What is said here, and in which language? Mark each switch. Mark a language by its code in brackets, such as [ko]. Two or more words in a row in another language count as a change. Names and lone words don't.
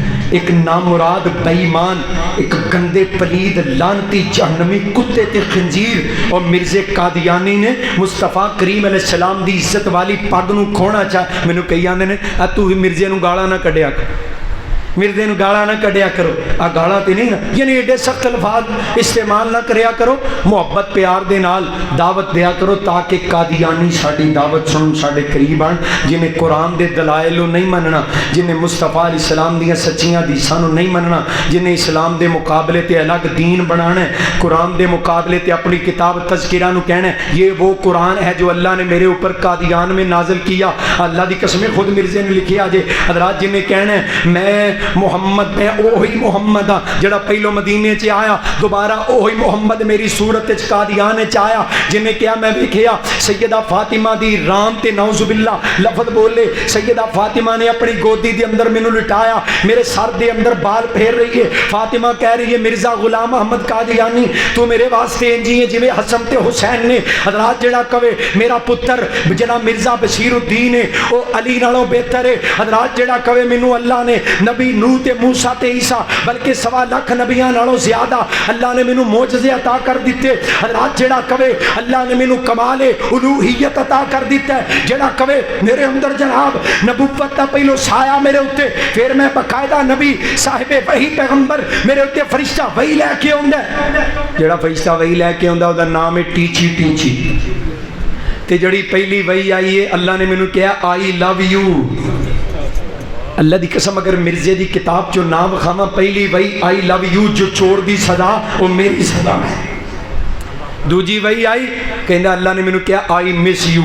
[pa] ایک نامراد بےایمان، ایک گندے پلید لانتی جہنمی کتے تے خنزیر اور مرزے قادیانی نے مصطفیٰ کریم علیہ السلام دی عزت والی پگ نو کھونا چاہ. مینوں کئی آندے نے تو مرزے نو گالا نہ کڈیا کر، مرزے نو گالا نہ کڈیا کرو. آ گالا تے نہیں نا، یعنی ایڈے سخت الفاظ استعمال نہ کریا کرو. محبت پیار دے نال دعوت دیا کرو تاکہ قادیانی ساڈی دعوت سنن، ساڈے قریب آن. جنہیں قرآن دے دلائل نہیں مننا، جنہیں مصطفیٰ علیہ السلام دیاں سچیاں حدیثاں نو نہیں مننا، جنہیں اسلام دے مقابلے تے الگ دین بنانا ہے، قرآن دے مقابلے تے اپنی کتاب تذکرہ نو کہنا ہے [ur] یہ وہ قرآن ہے جو اللہ نے میرے اوپر قادیان میں نازل کیا. [pa] اللہ دی قسم خود مرزے نے لکھیا جے. حضرات جنہیں کہنا ہے میں محمد، میں اوہی محمد ہاں جڑا پہلو مدینے چ آیا، دوبارہ اوہی محمد میری صورت چ قادیان چ آیا. جنہیں کیا میں ویکھیا سیدہ فاطمہ دی رام تے نعوذ باللہ لفظ بولے، سیدہ فاطمہ نے اپنی گودی دے اندر مینوں لٹایا، میرے سر دے اندر بال پھیر رہی ہے. فاطمہ کہہ رہی ہے مرزا غلام احمد قادیانی تو میرے واسطے انجی ہے جویں حسن تے حسین نے. حضرات جڑا کہے میرا پتر جڑا مرزا بشیر الدین ہے او علی نالوں بہتر ہے. حضرات جڑا کہے مینوں اللہ نے نبی نوح تے موسیٰ تے عیسیٰ بلکہ 1.25 لاکھ نبیاں نالوں زیادہ اللہ نے مینوں معجزے عطا کر دیتے. حضرات جڑا کہے اللہ نے مینوں کمال الوہیت عطا کر دیتا ہے، جڑا کہے میرے اندر جناب نبوت دا پہلو سایہ میرے اوتے، پھر میں باقاعدہ نبی صاحب وحی پیغمبر میرے اوتے فرشتہ وحی لے کے آوندا ہے. جڑا فرشتہ وحی لے کے آوندا او دا نام ہے ٹیچی ٹیچی. تے جڑی پہلی وحی آئی ہے اللہ نے مینوں کہا [en] I love you. [pa] اللہ دی قسم اگر مرزے دی کتاب چو نام خاما پہلی وحی [en] I love you [pa] جو چور دی سزا وہ میری سزا ہے. دوجی وحی آئی کہندا اللہ نے مینوں کہا [en] I miss you.